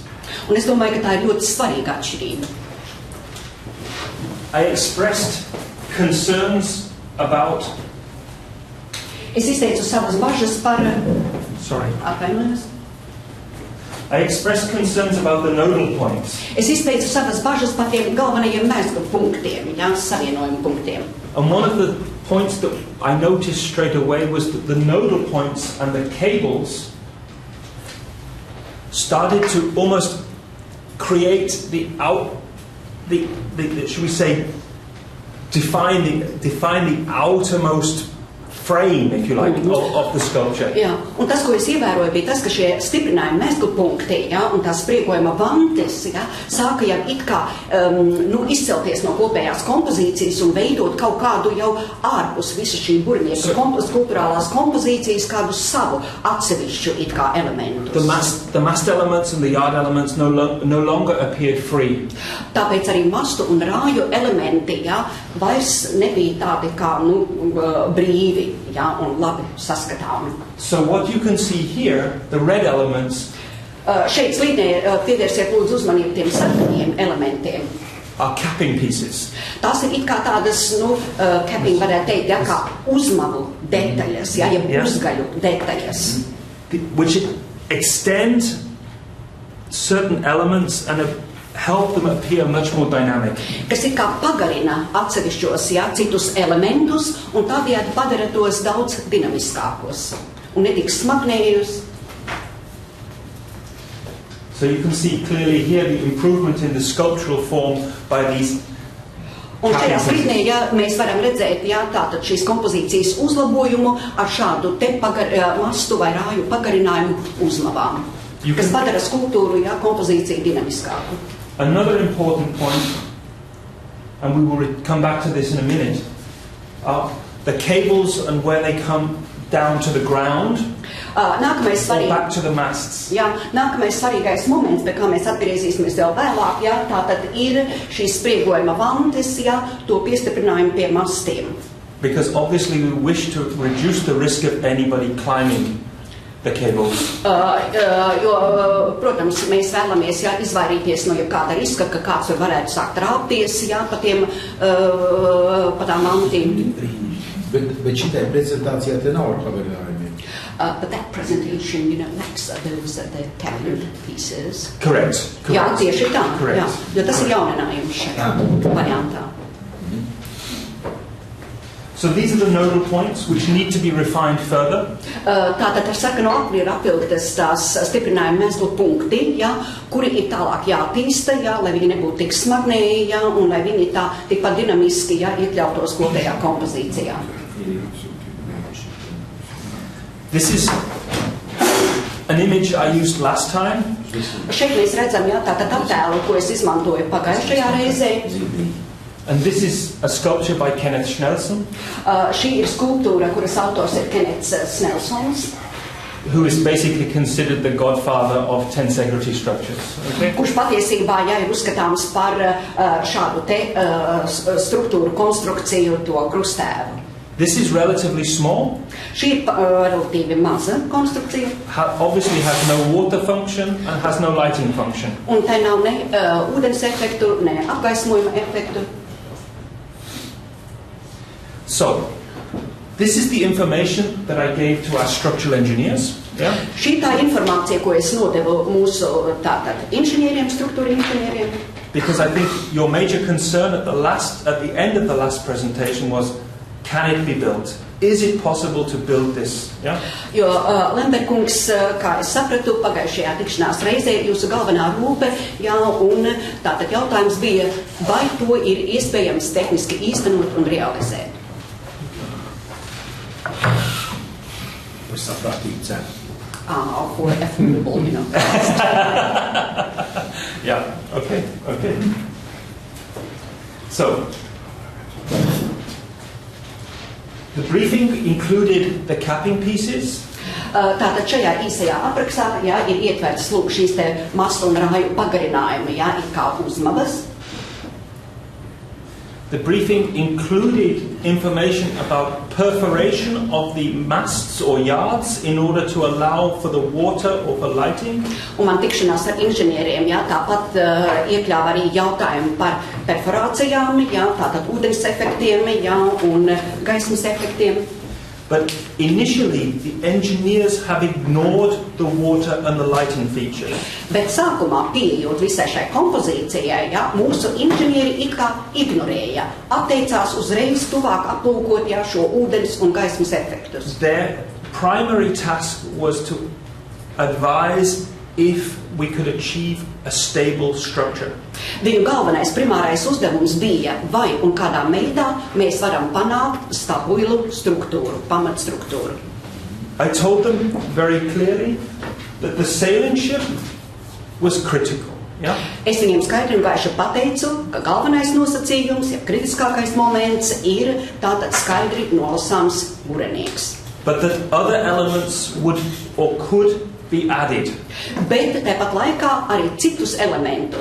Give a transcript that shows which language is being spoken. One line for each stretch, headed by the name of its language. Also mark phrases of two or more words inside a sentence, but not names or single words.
Latvian: Un es domāju, ka tā ir ļoti svarīga atšķirība.
English: I expressed concerns about
Latvian: Es izteicu savas bažas par... Atvainojos.
English: I expressed concerns about the nodal points.
Latvian: Es izteicu savas bažas par tiem galvenajiem mezglu punktiem, jā, savienojumu punktiem.
English: And one of the points that I noticed straight away was that the nodal points and the cables started to almost create should we say, define the outermost frame, if you like, of the sculpture.
Latvian: Jā, un tas, ko es ievēroju, bija tas, ka šie stiprinājumi mezglu punkti, jā, un tās spriegojuma vantes, jā, sāka jau it kā izcelties no kopējās kompozīcijas un veidot kaut kādu jau ārpus visu šī burvnieku kulturālās kompozīcijas kādu savu atsevišķu it kā elementus.
English: The mast elements and the yard elements no longer appeared free.
Latvian: Tāpēc arī mastu un rāju elementi, jā, vairs nebija tādi kā, brīvi, jā, un labi saskatāmi.
English: So what you can see here, the red elements
Latvian: šeit slīdnē pievērsiet lūdzu uzmanību tiem sarkaniem elementiem.
English: Are capping pieces.
Latvian: Tās ir it kā tādas, capping varētu teikt, jā, kā uzmavu detaļas, jā, uzgaļu detaļas.
English: Which extend certain elements and help them appear much more dynamic.
Latvian: Kas it kā pagarina atsevišķos, jā, citus elementus un tādējādi padara tos daudz dinamiskākos un netiks smagnējus.
English: So you can see clearly here the improvement in the sculptural form by these.
Latvian: Un šajā slīdnē, ja mēs varam redzēt, jā, tātad šīs kompozīcijas uzlabojumu ar šādu te mastu vai rāju pagarinājumu uzmavām, kas padara skulptūru, jā, kompozīciju dinamiskāku.
English: Another important point, and we will come back to this in a minute, are the cables and where they come down to the ground or back to the masts.
Latvian: Jā, nākamais svarīgais moments, pie kā mēs atgriezīsimies vēl vēlāk, jā, tātad ir šīs spriegojuma vantes, jā, to piestiprinājumu pie mastiem.
English: Because obviously we wish to reduce the risk of anybody climbing the cables.
Latvian: Jo, protams, mēs vēlamies, jā, izvairīties no jebkāda riska, ka kāds varētu sākt rāpties, jā, pa tām vantīm. Bet šitai prezentācijā te nav ar pagarinājumiem.
English: But that presentation, lacks those the cabinet pieces. Correct.
Latvian: Jā, tieši tā.
English: Correct.
Latvian: Jā, jo tas ir jauninājums šajā variantā.
English: So these are the nodal points which need to be refined further.
Latvian: Tātad ar sarkano apli ir apvilktas tās stiprinājuma mezglu punkti, jā, kuri ir tālāk jātīsta, jā, lai viņi nebūtu tik smagnēji, jā, un lai viņi tā tikpat dinamiski, jā, iekļautos kopējā kompozīcijā.
English: This is an image I used last time.
Latvian: Šeit mēs redzam, jā, tātad attēlu, ko es izmantoju pagājušajā reizē.
English: And this is a sculpture by Kenneth Snelsson.
Latvian: Šī ir skulptūra, kuras autors ir Kenneths Snelsons.
English: Who is basically considered the godfather of tensegrity structures. Okay?
Latvian: Kurš patiesībā, jā, ir uzskatāms par šādu te struktūru konstrukciju, to krustēvu.
English: This is relatively small.
Latvian: Šī ir relatīvi maza konstrukcija.
English: Obviously has no water function and has no lighting function.
Latvian: Un tai nav ne ūdens efektu, ne apgaismojuma efektu.
English: So, this is the information that I gave to our structural engineers. Yeah?
Latvian: Šī tā informācija, ko es nodevu mūsu tātad inženieriem, struktūra inženieriem.
English: Because I think your major concern at the end of the last presentation was, can it be built? Is it possible to build this? Yeah?
Latvian: Jo Lemberkungs, kā es sapratu, pagājušajā tikšanās reizē jūsu galvenā rūpe, jā, un tātad jautājums bija, vai to ir iespējams tehniski īstenot un realizēt? Par saprātīgu cenu.
English: For affordable, Yeah, okay. So, the briefing included the capping pieces.
Latvian: Tātad šajā īsajā aprakstā, jā, ir ietverts lūk šīs te mastu un rāju pagarinājumi, jā, ir kā uzmavas.
English: The briefing included information about perforation of the masts or yards in order to allow for the water or for lighting.
Latvian: Un man tikšanās ar inženieriem, jā, tāpat iekļāva arī jautājumi par perforācijām, jā, tātad ūdens efektiem, jā, un gaismas efektiem.
English: But initially, the engineers have ignored the water and the lighting features.
Latvian: Bet sākumā, pieejot visai šai kompozīcijai, ja, mūsu inženieri it kā ignorēja, atteicās uzreiz tuvāk aplūkot ja, šo ūdens un gaismas efektus.
English: Their primary task was to advise if we could achieve a stable structure.
Latvian: Viņu galvenais primārais uzdevums bija, vai un kādā veidā mēs varam panākt stabilu struktūru, pamatstruktūru.
English: I told them very clearly that the sailing ship was critical. Yeah?
Latvian: Es viņiem skaidri un gaiši pateicu, ka galvenais nosacījums, ja kritiskākais moments ir tātad skaidri nolasāms burenieks.
English: But that other elements would or could be added.
Latvian: Bet tāpat laikā arī citus elementus